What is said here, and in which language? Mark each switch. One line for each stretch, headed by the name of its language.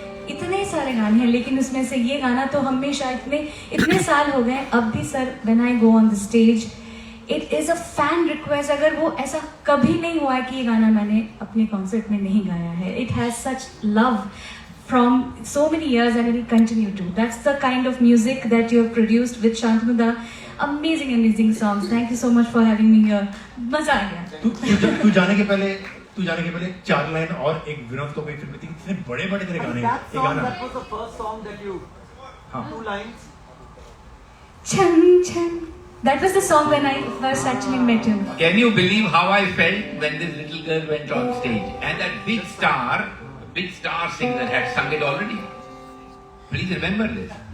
Hindi: इतने सारे गाने हैं लेकिन उसमें से ये गाना तो हमेशा इतने साल हो गए अब भी sir,
English: when I go on the stage it is a fan request,
Hindi: अगर वो ऐसा कभी नहीं हुआ है कि ये गाना मैंने अपने कॉन्सर्ट में नहीं गाया है,
English: it has such love from so many years and it will continue to. That's the kind of music that you have produced with Shantanu Da. Amazing songs. Thank you so much for having me here.
Hindi: मजा आ गया। तू जाने के पहले 4 line और एक विनोद को कोई फिल्म थी, इतने बड़े तेरे गाने,
English: That
Hindi: ये
English: song,
Hindi: गाना
English: that was the first song that you.
Hindi: हाँ
English: 2 lines. Chan Chan. That was the song when I first actually met him. Can you believe how I felt when this little girl went on stage and that big star singer had sung it already? Please remember this.